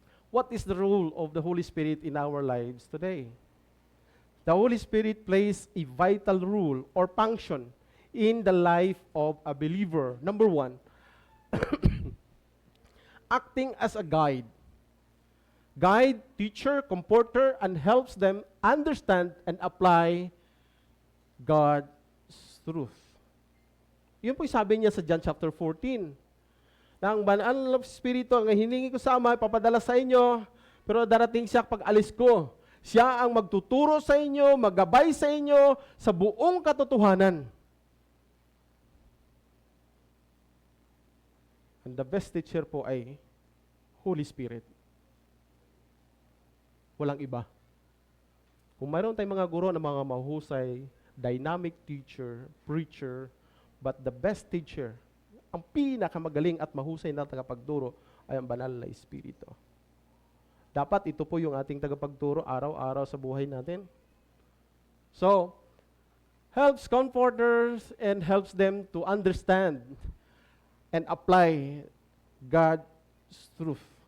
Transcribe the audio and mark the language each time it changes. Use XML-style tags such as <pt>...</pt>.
<en>What is the role of the Holy Spirit in our lives today? The Holy Spirit plays a vital role or function in the life of a believer. Number one, acting as a guide. Guide, teacher, comforter, and helps them understand and apply God's truth.</en> <tl>Yun po yung sabi niya sa John chapter 14. Na ang banal na Espiritu, ang hiningi ko sa Ama, ipapadala sa inyo, pero darating siya pag alis ko. Siya ang magtuturo sa inyo, maggabay sa inyo sa buong katotohanan.</tl> <en>And the best teacher po ay Holy Spirit.</en> <tl>Walang iba. Kung mayroon tayong mga guro na mga mahusay, dynamic teacher, preacher,</tl> <en>but the best teacher,</en> <tl>ang pinakamagaling at mahusay na tagapagturo ay ang banal na Espiritu. Dapat ito po yung ating tagapagturo araw-araw sa buhay natin.</tl> <en>So, helps comforters and helps them to understand and apply God's truth.</en>